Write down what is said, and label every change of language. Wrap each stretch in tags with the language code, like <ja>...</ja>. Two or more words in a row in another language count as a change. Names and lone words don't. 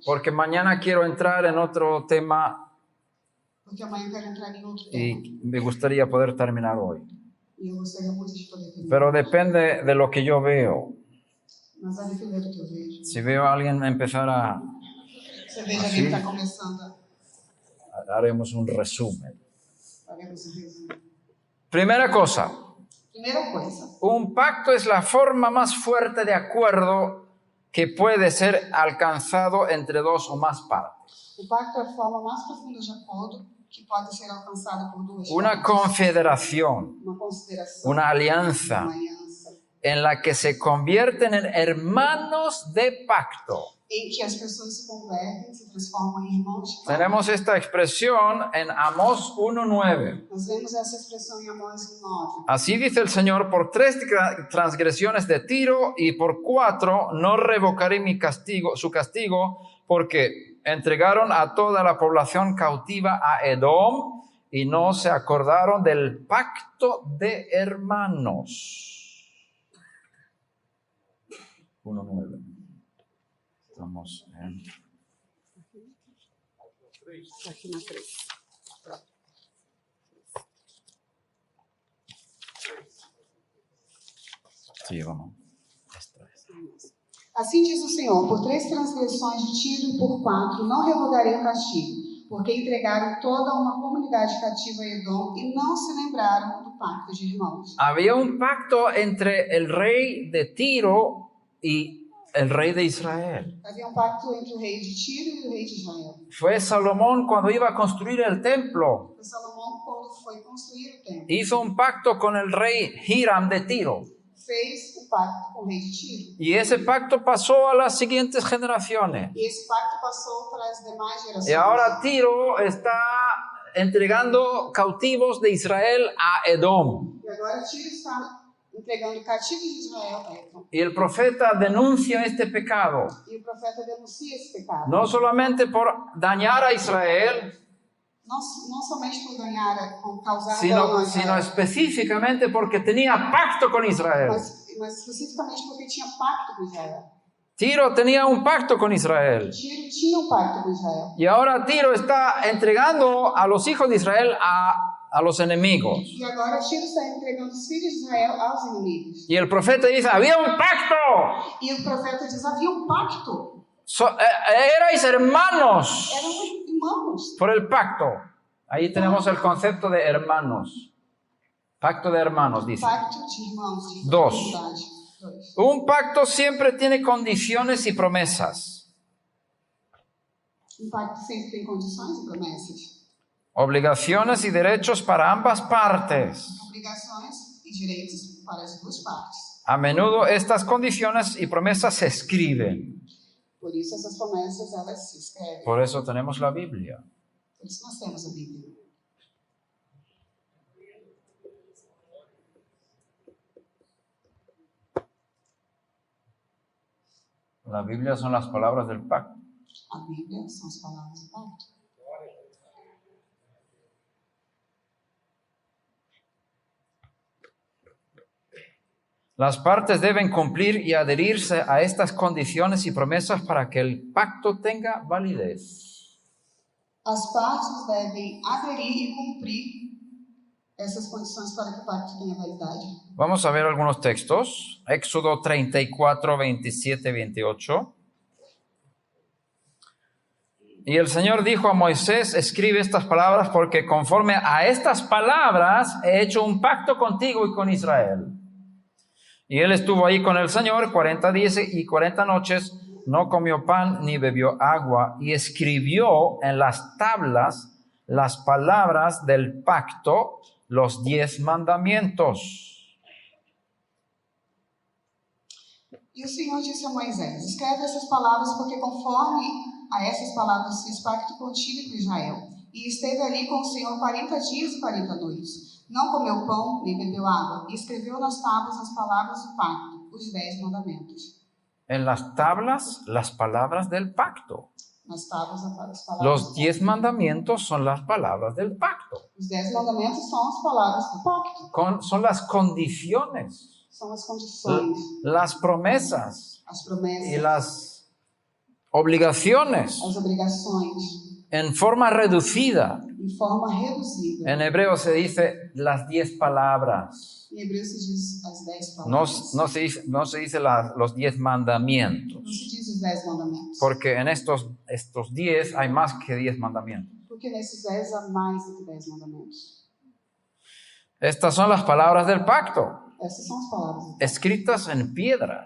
<es>Porque mañana quiero entrar en otro tema</es> <pt>Porque amanhã eu quero entrar em outro tema.</pt> <es>y me gustaría poder terminar hoy.</es> <pt>E eu gostaria muito de poder terminar.</pt> <es>Pero depende de lo que yo veo.</es> <pt>Mas vai depender do que eu vejo.</pt> <es>Si veo a alguien empezar a...</es> <pt>Você veja alguém que está começando</pt> <es>Haremos un resumen.</es> <pt>faremos um resumo.</pt> <es>Primera cosa,</es> <pt>Primeira coisa,</pt> <es>un pacto es la forma más fuerte de acuerdo que puede ser alcanzado entre dos o más partes.</es> <pt>o pacto é a forma mais profunda de acordo que pode ser alcançada por duas</pt> <es>Una</es> <pt>partes.</pt> <es>confederación,</es> <pt>Uma consideração,</pt> <es>una alianza</es> <pt>uma aliança,</pt> <es>en la que se convierten en hermanos de pacto.</es> <pt>em que as pessoas se convertem, se transformam em irmãos de pacto.</pt> <es>Tenemos esta expresión en Amós 1:9.</es> <pt>Nós vemos essa expressão em Amós 9.</pt> <es>Así dice el Señor, por 3 transgresiones de Tiro y por 4 no revocaré su castigo, porque entregaron a toda la población cautiva a Edom y no se acordaron del pacto de hermanos. 1:9. Estamos en...</es> <pt>Aqui na 3.</pt> <es>Sí, vamos.</es> <pt>Assim diz o Senhor, por 3 transgressões de Tiro e por 4, não revogarei o castigo, porque entregaram toda uma comunidade cativa a Edom e não se lembraram do pacto de irmãos.</pt> <es>Había un pacto entre el rey de Tiro y el rey de Israel.</es> <pt>Havia um pacto entre o rei de Tiro e o rei de Israel.</pt> <es>Fue Salomón cuando iba a construir el templo.</es> <pt>Foi Salomão quando foi construir o templo.</pt> <es>Hizo un pacto con el rey Hiram de Tiro.</es> <pt>Fez o pacto com o rei de Tiro.</pt> <es>Y ese pacto pasó a las siguientes generaciones.</es> <pt>E esse pacto passou para as demais gerações.</pt> <es>Y ahora Tiro está entregando cautivos de Israel a Edom.</es> <pt>E agora Tiro está entregando cativos de Israel a Edom.</pt> <es>Y el profeta denuncia este pecado.</es> <pt>E o profeta denuncia esse pecado.</pt> <es>No solamente por dañar a Israel,</es> <pt>Não somente por ganhar, por causar dano a</pt> <es>sino</es> <pt>Israel,</pt> <es>específicamente porque tenía pacto con Israel.</es> <pt>mas especificamente porque tinha pacto com Israel.</pt> <es>Tiro tenía un pacto con Israel.</es> <pt>Tiro tinha um pacto com Israel.</pt> <es>Y ahora Tiro está entregando a los hijos de Israel a los enemigos.</es> <pt>E agora Tiro está entregando os filhos de Israel aos inimigos.</pt> <es>Y el profeta dice, había un pacto.</es> <pt>E o profeta diz, havia um pacto.</pt> <es>Erais hermanos</es> <pt>Eram irmãos.</pt> <es>por el pacto. Ahí tenemos el concepto de hermanos. Pacto de hermanos, dice.</es> <pt>Pacto de irmãos. De</pt> <es>Dos.</es> <pt>comunidade.</pt> <es>Un pacto siempre tiene condiciones y promesas.</es> <pt>Um pacto sempre tem condições e promessas.</pt> <es>Obligaciones y derechos para ambas partes.</es> <pt>Obrigações e direitos para as duas partes.</pt> <es>A menudo estas condiciones y promesas se escriben.</es> <pt>Por isso essas promessas elas se escrevem.</pt> <es>Por eso tenemos la Biblia.</es> <pt>Por isso nós temos a Bíblia.</pt> <es>La Biblia son las palabras del pacto.</es> <pt>A Bíblia são as palavras do pacto.</pt> <es>Las partes deben cumplir y adherirse a estas condiciones y promesas para que el pacto tenga validez.</es> <pt>As partes devem aderir e cumprir essas condições para que o pacto tenha validade.</pt> <es>Vamos a ver algunos textos. Éxodo 34, 27, 28. Y el Señor dijo a Moisés, escribe estas palabras porque conforme a estas palabras he hecho un pacto contigo y con Israel. Y él estuvo ahí con el Señor 40 días y 40 noches, no comió pan ni bebió agua, y escribió en las tablas las palabras del pacto, los 10 mandamientos.</es> <pt>E o Senhor disse a Moisés, escreve essas palavras porque conforme a essas palavras fiz pacto contigo e com Israel. E esteve ali com o Senhor 40 dias e 40 noites. Não comeu pão, nem bebeu água. E escreveu nas tábuas as palavras do pacto, os 10 mandamentos.</pt> <es>En las tablas, las palabras del pacto.</es> <pt>Nas tábuas as palavras.</pt> <es>Los 10 mandamientos son las palabras del pacto.</es> <pt>Os 10 mandamentos são as palavras do pacto.</pt> <es>Son las condiciones,</es> <pt>São as condições,</pt> <es>las promesas</es> <pt>as promessas,</pt> <es>y las obligaciones</es> <pt>as obrigações,</pt> <es>en forma reducida.</es> <pt>em forma reduzida.</pt> <es>En hebreo se dice las 10 palabras.</es> <pt>Em hebreu se diz as 10</pt> <es>No,</es> <pt>palavras.</pt> <es>no se dice los 10 mandamientos.</es> <pt>Não se diz os 10 mandamentos.</pt> <es>Porque en estos 10 hay más que 10 mandamientos.</es> <pt>Porque nesses 10 há mais do que 10 mandamentos.</pt> <es>Estas son las palabras del pacto,</es> <pt>Essas são as palavras</pt> <es>escritas en piedras.</es>